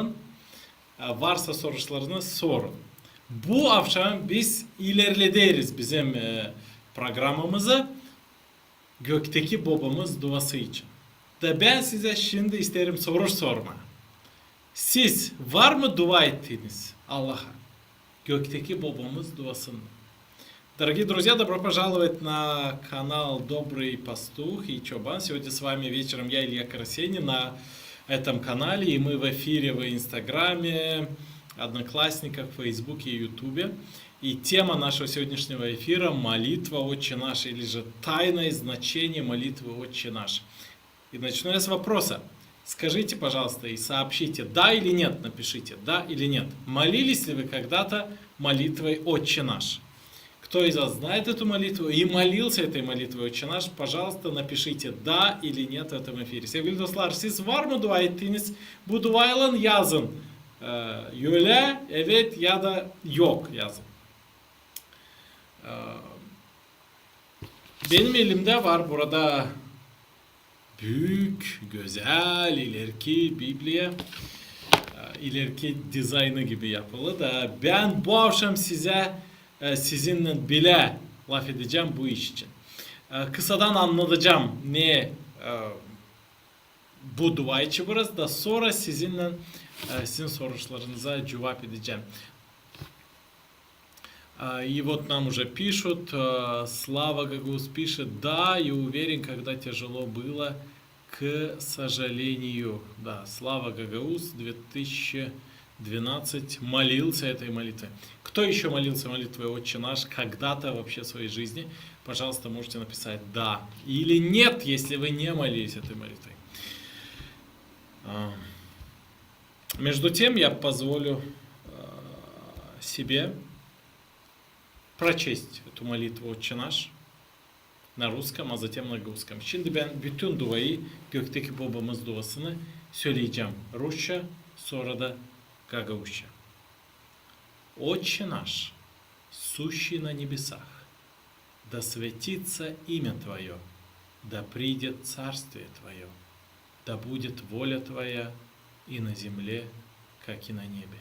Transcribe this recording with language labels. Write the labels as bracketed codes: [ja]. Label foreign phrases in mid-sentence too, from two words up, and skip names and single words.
[gag] Varsa sorularınız sorun. Bu akşam biz ilerleriz bizim programımızı gökteki babamız duası için. Da ben size şimdi isterim soru sorma. Siz var mı dua ettiğiniz Allah'a? Göктeki babamız duasını. [ru] Дорогие друзья, добро пожаловать на канал Добрый Пастух и Чобан. Сегодня с вами вечером я, Илья Карасени, на этом канале. И мы в эфире в Инстаграме, Одноклассниках, Фейсбуке и Ютубе. И тема нашего сегодняшнего эфира – молитва «Отче наш» или же тайное значение молитвы «Отче наш». И начну я с вопроса. Скажите, пожалуйста, и сообщите, да или нет, напишите, да или нет. Молились ли вы когда-то молитвой «Отче наш»? Кто из вас знает эту молитву и молился этой молитвой «Отче наш», пожалуйста, напишите «да» или «нет» в этом эфире. [gag] Sevgili dostlar, siz var mı dua ettiğiniz? Bu duayla yazın. Öyle, evet ya da yok yazın. Benim elimde var burada büyük, güzel, ileriki Biblia, ileriki dizaynı gibi yapılı da ben bu akşam sizinle bile laf edeceğim bu iş için. Kısadan anlatacağım ne bu dua için biraz da sonra sizin sorularınıza cevap edeceğim. [ru] И вот нам уже пишут, Слава Гагаус пишет, да, я уверен, когда тяжело было, к сожалению. Да, Слава Гагаус 2012 молился этой молитвой. Кто еще молился молитвой «Отче наш» когда-то вообще в своей жизни? Пожалуйста, можете написать «да» или «нет», если вы не молились этой молитвой. Между тем, я позволю себе прочесть эту молитву «Отче наш» на rusском, а затем на гагаузском. [gag] Şimdi ben bütün duayı gökteki babamız duasını söyleyeceğim. Rusça, sonra da гагаузча. [ru] Отче наш, сущий на небесах, да светится имя Твое, да придет царствие Твое, да будет воля Твоя и на земле, как и на небе.